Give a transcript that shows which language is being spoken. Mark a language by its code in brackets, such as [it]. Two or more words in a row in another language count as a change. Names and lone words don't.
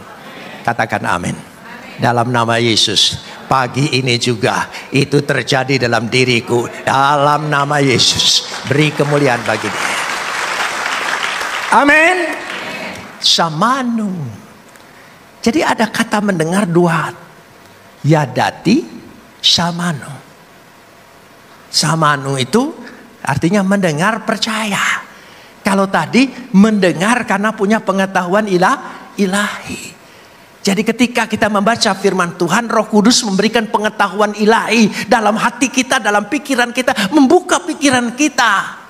[id] Katakan amin. Dalam nama Yesus. Pagi ini juga itu terjadi dalam diriku. Dalam nama Yesus. Beri kemuliaan bagi dia. Amin. Samanu. Jadi ada kata mendengar dua. [he] יָדַעְתִּי, שָׁמַעְנוּ. [id] Samanu itu artinya mendengar percaya. Kalau tadi mendengar karena punya pengetahuan ilahi. Jadi ketika kita membaca firman Tuhan, Roh Kudus memberikan pengetahuan ilahi dalam hati kita, dalam pikiran kita, membuka pikiran kita.